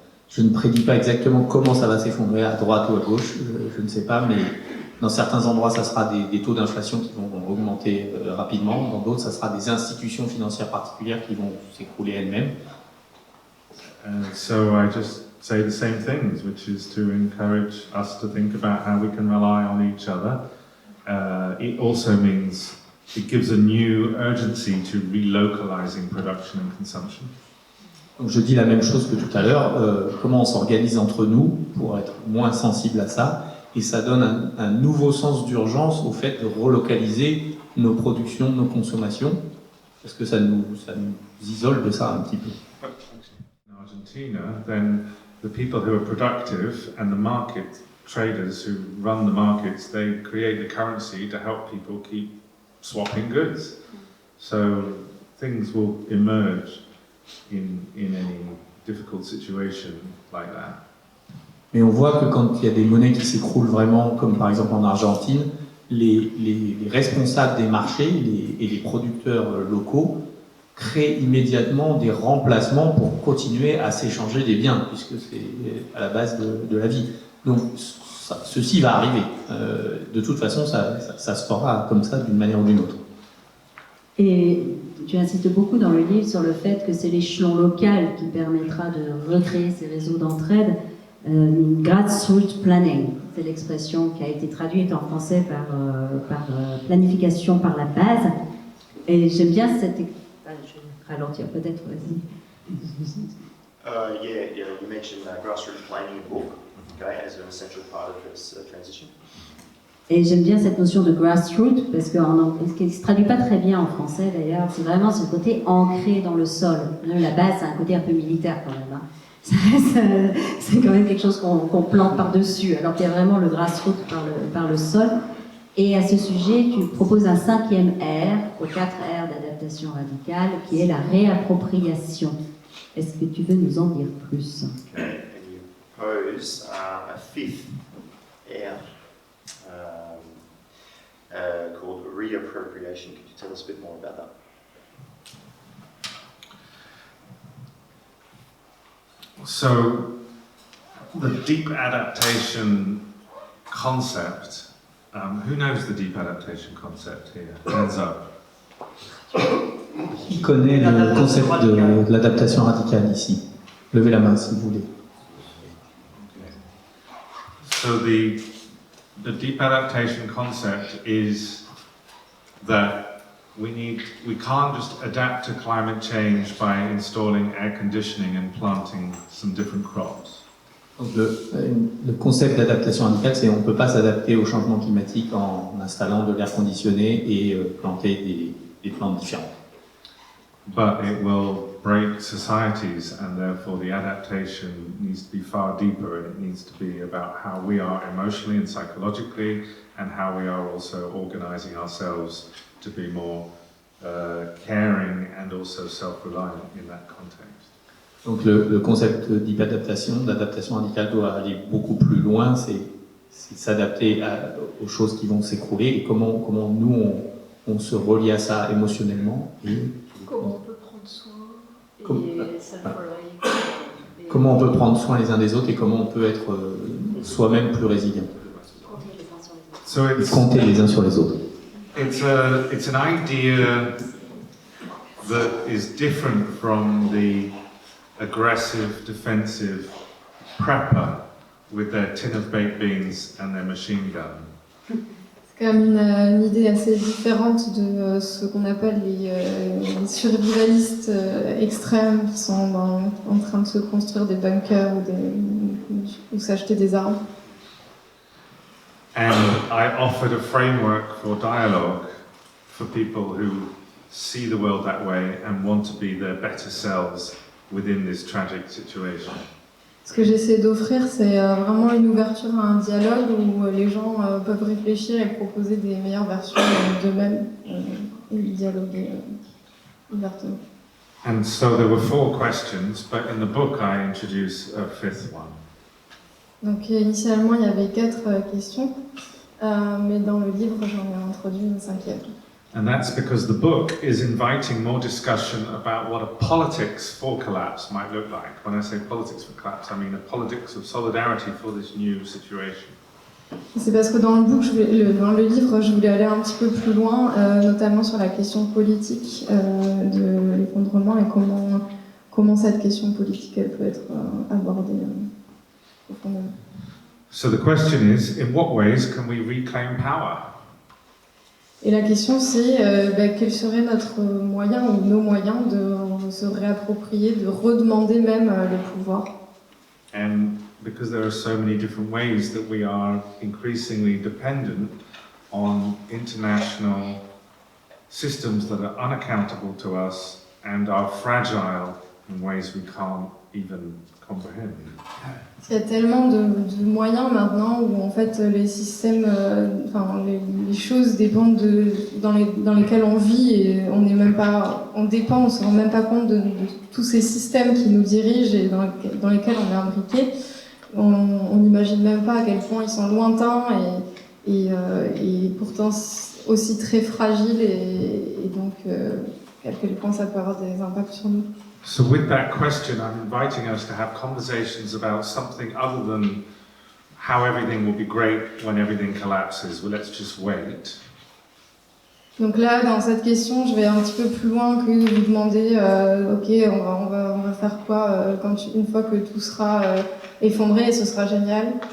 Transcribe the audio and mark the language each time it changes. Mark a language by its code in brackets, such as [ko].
[fr] Je ne prédis pas exactement comment ça va s'effondrer à droite ou à gauche, je ne sais pas, mais dans certains endroits, ça sera des taux d'inflation qui vont augmenter rapidement, dans d'autres, ça sera des institutions financières particulières qui vont s'écrouler elles-mêmes. [en] So I just say the same things, which is to encourage us to think about how we can rely on each other. It also means it gives a new urgency to relocalizing production and consumption. [fr] Donc je dis la même chose que tout à l'heure, comment on s'organise entre nous pour être moins sensible à ça, et ça donne un nouveau sens d'urgence au fait de relocaliser nos productions, nos consommations, parce que ça nous isole de ça un petit peu. [en] In Argentina, then the people who are productive and the market traders who run the markets, they create the currency to help people keep swapping goods. So things will emerge in any difficult situation like that. [fr] Mais on voit que quand il y a des monnaies qui s'écroulent vraiment, comme par exemple en Argentine, les responsables des marchés et les producteurs locaux créent immédiatement des remplacements pour continuer à s'échanger des biens, puisque c'est à la base de la vie. Donc ceci va arriver. De toute façon, ça se fera comme ça d'une manière ou d'une autre. Et tu insistes beaucoup dans le livre sur le fait que c'est l'échelon local qui permettra de recréer ces réseaux d'entraide. Grassroots planning, c'est l'expression qui a été traduite en français par planification par la base. Et j'aime bien cette... je vais ralentir peut-être, vas-y. [en] Yeah, you mentioned grassroots planning in the book, okay, as an essential part of this transition. [fr] Et j'aime bien cette notion de grassroots, parce que ce qui ne se traduit pas très bien en français d'ailleurs, c'est vraiment ce côté ancré dans le sol. La base, c'est un côté un peu militaire quand même. Hein. C'est quand même quelque chose qu'on plante par-dessus, alors qu'il y a vraiment le grassroots par le sol. Et à ce sujet, tu proposes un 5e R, aux 4 R d'adaptation radicale, qui est la réappropriation. Est-ce que tu veux nous en dire plus? [en] Okay, and you propose a 5th R called reappropriation. Could you tell us a bit more about that? So, the deep adaptation concept, who knows the deep adaptation concept here? Hands up. [fr] Qui connaît le concept de l'adaptation radicale ici? Levez la main si vous voulez. [en] So the deep adaptation concept is that we can't just adapt to climate change by installing air conditioning and planting some different crops. [fr] Donc le concept d'adaptation radicale, c'est qu'on ne peut pas s'adapter au changement climatique en installant de l'air conditionné et planter des plantes différentes. [en] But it will break societies, and therefore the adaptation needs to be far deeper, and it needs to be about how we are emotionally and psychologically, and how we are also organizing ourselves to be more caring and also self-reliant in that context. [fr] Donc le concept d'adaptation radicale doit aller beaucoup plus loin, c'est s'adapter aux choses qui vont s'écrouler et comment nous on se relie à ça émotionnellement. Comment on peut prendre soin et comment on peut prendre soin les uns des autres et comment on peut être soi-même plus résilient. Et compter les uns sur les autres. [en] It's an idea that is different from the aggressive, defensive prepper with their tin of baked beans and their machine gun. [fr] C'est quand même une idée assez différente de ce qu'on appelle les survivalistes extrêmes qui sont en train de se construire des bunkers ou s'acheter des armes. [en] And I offered a framework for dialogue for people who see the world that way and want to be their better selves within this tragic situation. [fr] Ce que j'essaie d'offrir, c'est vraiment une ouverture à un dialogue où les gens peuvent réfléchir et proposer des meilleures versions d'eux-mêmes et dialoguer ouvertement. [en] And so there were 4 questions, but in the book I introduce a 5th one. [fr] Donc initialement, il y avait 4 questions, mais dans le livre, j'en ai introduit une 5e. [en] And that's because the book is inviting more discussion about what a politics for collapse might look like. When I say politics for collapse, I mean a politics of solidarity for this new situation. [fr] C'est parce que dans le livre, je voulais aller un petit peu plus loin, notamment sur la question politique de l'effondrement et comment cette question politique elle peut être abordée profondément. [en] So the question is, in what ways can we reclaim power? [fr] Et la question c'est quel serait notre moyen ou nos moyens de se réapproprier, de redemander même le pouvoir. [en] And because there are so many different ways that we are increasingly dependent on international systems that are unaccountable to us and are fragile in ways we can't even comprehend. [fr] Il y a tellement de moyens maintenant où en fait les systèmes, les choses dépendent dans lesquelles on vit et on ne se rend même pas compte de tous ces systèmes qui nous dirigent et dans lesquels on est imbriqué. On n'imagine même pas à quel point ils sont lointains et pourtant aussi très fragiles et donc à quel point ça peut avoir des impacts sur nous. [en] So with that question, I'm inviting us to have conversations about something other than how everything will be great when everything collapses. Well, let's just wait. [fr] Donc là, dans cette question, je vais un petit peu plus loin que de vous demander, ok, on va faire quoi une fois que tout sera effondré et ce sera génial.